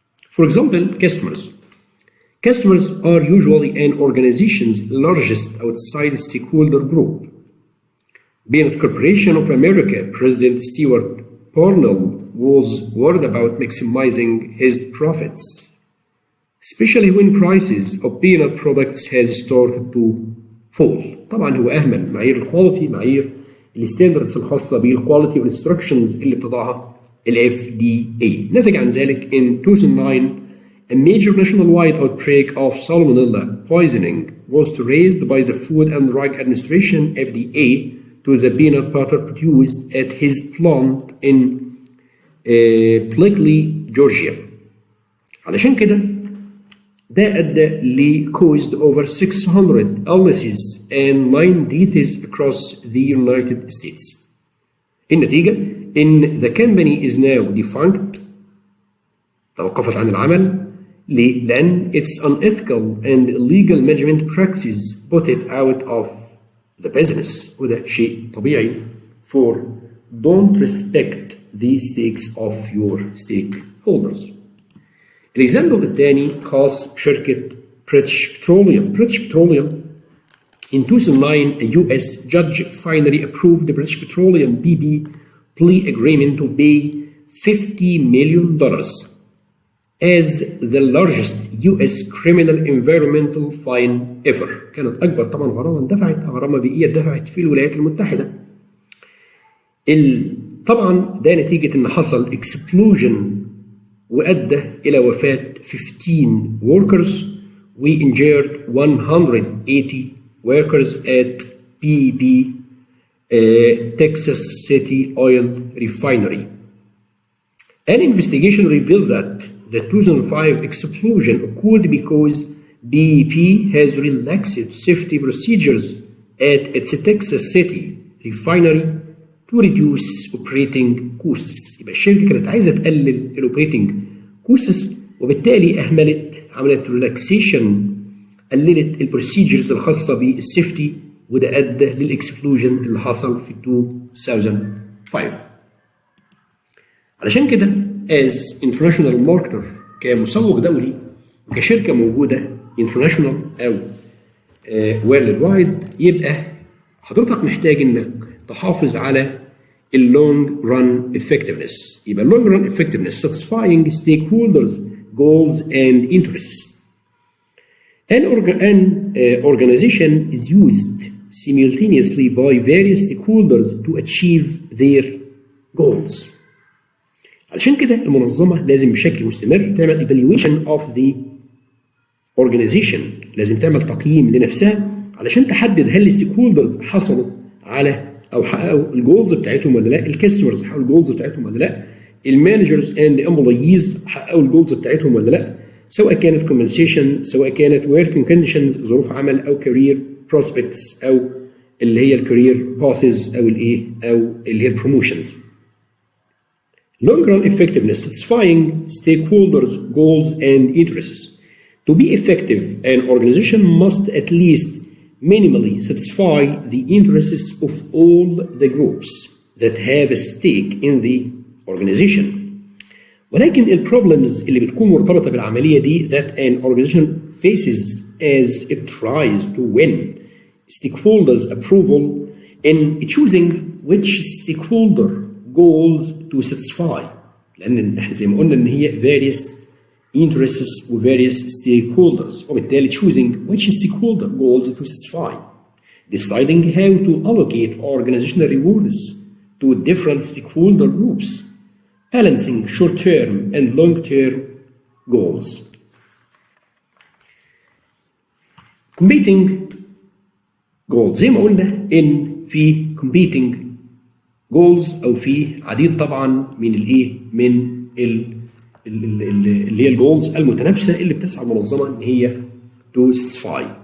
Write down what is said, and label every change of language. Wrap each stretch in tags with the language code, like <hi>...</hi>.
<en>For example, customers. Customers are usually an organization's largest outside stakeholder group. Being Corporation of America, President Stewart Parnell was worried about maximizing his profits, especially when prices of peanut products has started to fall.</en> <ar>طبعا هو أهمل معايير الكواليتي، معايير الستاندردز الخاصة بالكواليتي والانستركشنز اللي بتضعها ال FDA. نتج عن ذلك</ar> <en>in 2009 a major nationwide outbreak of salmonella poisoning was raised by the Food and Drug Administration (FDA) to the peanut butter produced at his plant in Blakely, Georgia.</en> <ar>علشان كده ده أدى ل</ar> <en>caused over 600 illnesses and 9 deaths across the United States.</en> <ar>النتيجة إن</ar> <en>the company is now defunct،</en> <ar>توقفت عن العمل. ليه؟ لأن</ar> <en>its unethical and illegal management practices put it out of the business،</en> <ar>وده شيء طبيعي.</ar> <en>For don't respect the stakes of your stakeholders.</en> <ar>الإكزامبل الثاني خاص بشركة British Petroleum.</ar> <en>In 2009, a U.S. judge finally approved the British Petroleum BB plea agreement to pay $50 million as the largest US criminal environmental fine ever.</en> <ar>كانت أكبر طبعا غرامة بيئية دفعت في الولايات المتحدة. طبعا ده نتيجة إن حصل explosion وأدى إلى وفاة 15</ar> <en>workers we injured 180 workers at BP Texas City Oil Refinery. An investigation revealed that the 2005 explosion occurred because BP has relaxed safety procedures at its Texas City refinery to reduce operating costs.</en> <ar>يبقى الشركة كانت عايزة تقلل الاوبريتنج costs وبالتالي عملت ريلاكسيشن، قللت البروسيجرز الخاصة بالسيفتي، وده أدى للإكسبلوجن اللي حصل في 2005. علشان كده</ar> <en>as international marketer</en> <ar>كمسوق دولي وكشركة موجودة international أو world wide، يبقى حضرتك محتاج إنك تحافظ على</ar> <en>long run effectiveness. يبقى long run effectiveness satisfying stakeholders goals and interests. An organization is used simultaneously by various stakeholders to achieve their goals.</en> <ar>علشان كده المنظمة لازم بشكل مستمر تعمل</ar> <en>evaluation of the organization،</en> <ar>لازم تعمل تقييم لنفسها علشان تحدد هل الستيك حصلوا على أو حققوا الجولز بتاعتهم ولا لا، الكاستمرز حققوا الجولز بتاعتهم ولا لا، المانجرز اند امبلويز حققوا الجولز بتاعتهم ولا لا، سواء كانت compensation، سواء كانت</ar> <en>working conditions</en> <ar>ظروف عمل، أو</ar> <en>career prospects،</en> <ar>أو اللي هي الكارير باثز، أو الإيه، أو اللي هي البروموشنز.</ar> <en>Long run effectiveness satisfying stakeholders goals and interests. To be effective, an organization must at least minimally satisfy the interests of all the groups that have a stake in the organization.</en> <ar>ولكن البروبلمز اللي بتكون مرتبطة بالعملية دي</ar> <en>that an organization faces as it tries to win stakeholders' approval in choosing which stakeholder goals to satisfy.</en> <ar>لأن احنا زي ما قلنا إن هي</ar> <en>various interests</en> <ar>و</ar> <en>various stakeholders،</en> <ar>وبالتالي</ar> <en>choosing which stakeholder goals to satisfy. Deciding how to allocate organizational rewards to different stakeholder groups. Balancing short-term and long-term goals. Competing goals</en> <ar>زي ما قلنا إن في</ar> <en>competing goals</en> <ar>أو في عديد طبعا من الإيه، من اللي هي الجولز المتنافسة اللي بتسعى المنظمة إن هي</ar> <en>to satisfy.</en>